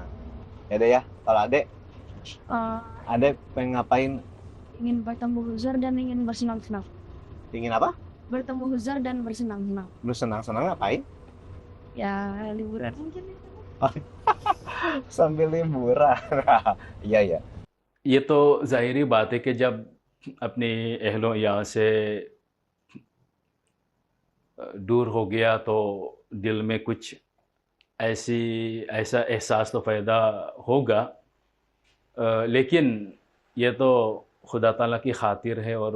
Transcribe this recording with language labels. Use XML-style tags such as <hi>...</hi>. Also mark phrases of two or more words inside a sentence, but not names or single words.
<id>Ya deh ya, kalau adek pengen ngapain? Ingin bertemu Huzur dan ingin bersenang-senang. Ingin apa? Bertemu Huzur dan bersenang-senang. Bersenang-senang ngapain? Ya liburan mungkin. Sambil liburan. Iya ya.</id> <ur>یہ تو ظاہری بات ہے کہ جب اپنی اہلوں یہاں سے دور ہو گیا تو دل میں کچھ ایسا احساس تو پیدا ہوگا لیکن یہ تو خدا تعالیٰ کی خاطر ہے اور</ur>